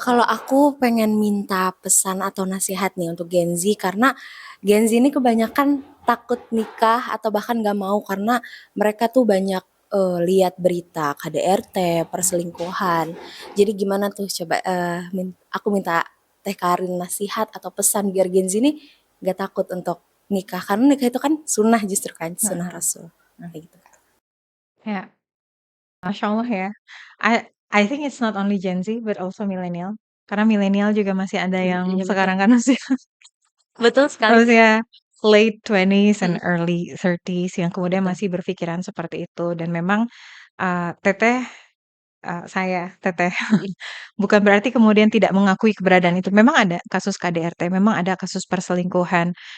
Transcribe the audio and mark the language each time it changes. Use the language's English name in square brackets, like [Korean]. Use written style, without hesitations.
[Indonesian] Kalau aku pengen minta pesan atau nasihat nih untuk Gen Z karena Gen Z ini kebanyakan takut nikah atau bahkan nggak mau karena mereka tuh banyak lihat berita KDRT, perselingkuhan. Jadi gimana tuh coba aku minta Teh Karin nasihat atau pesan biar Gen Z ini nggak takut untuk nikah karena nikah itu kan sunnah justru kan sunnah Heeh. Rasul. Kayak gitu kan. Ya, Masya Allah ya. [English] I think it's not only Gen Z but also millennial. [Indonesian] Karena milenial juga masih ada yang Iya betul. sekarang kan masih Betul sekali. [English] maksudnya late 20s and Mhm. early 30s [Indonesian] yang kemudian Betul. masih berpikiran seperti itu dan memang Teteh Teteh Mhm. bukan berarti kemudian tidak mengakui keberadaan itu. Memang ada kasus KDRT, memang ada kasus perselingkuhan.